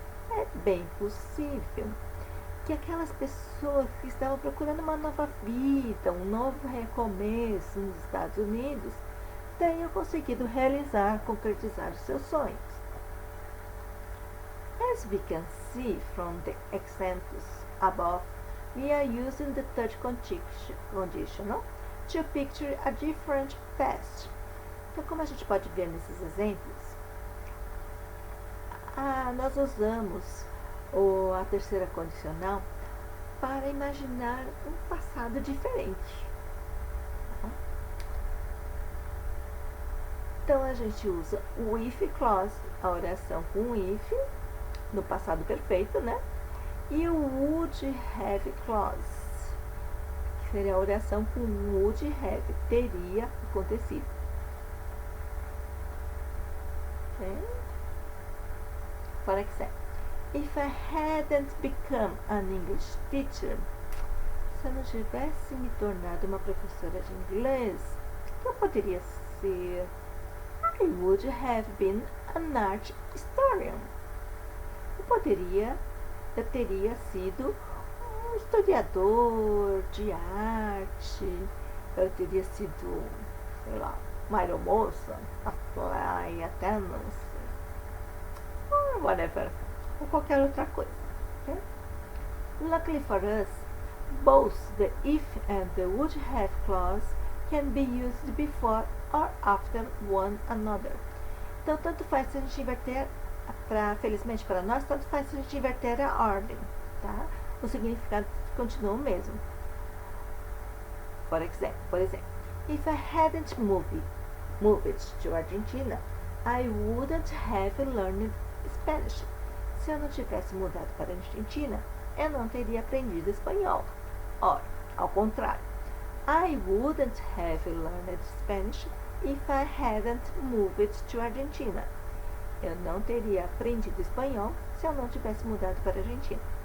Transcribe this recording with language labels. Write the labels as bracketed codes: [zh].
[pt] É bem possível que aquelas pessoas que estavam procurando uma nova vida, um novo recomeço nos Estados Unidos, tenham conseguido concretizar os seus sonhos. [en] As we can see from the examples above, we are using the third conditional to picture a different past. [pt] Então, como a gente pode ver nesses exemplos, nós usamos a terceira condicional para imaginar um passado diferente. Então, a gente usa o if clause, a oração com if, no passado perfeito, né? E o would have clause, que seria a oração com would have, teria acontecido. [en] Okay? For example, if I hadn't become an English teacher, [pt] se eu não tivesse me tornado uma professora de inglês, o que eu poderia ser? [en] I would have been an art historian. [pt] Eu teria sido um historiador de arte, eu teria sido, sei lá, uma aeromoça, [en] a flight attendant, or whatever, [pt] ou qualquer outra coisa. Okay? [en] Luckily for us, both the if and the would have clause can be used before or after one another. [pt] Então, tanto faz se a gente inverter, felizmente para nós, tanto faz se a gente inverter a ordem, tá? O significado continua o mesmo. Por exemplo, [en] if I hadn't moved to Argentina, I wouldn't have learned Spanish. [pt] Se eu não tivesse mudado para a Argentina, eu não teria aprendido espanhol. Ora, ao contrário, [en] I wouldn't have learned Spanish if I hadn't moved to Argentina. [pt] Eu não teria aprendido espanhol se eu não tivesse mudado para a Argentina.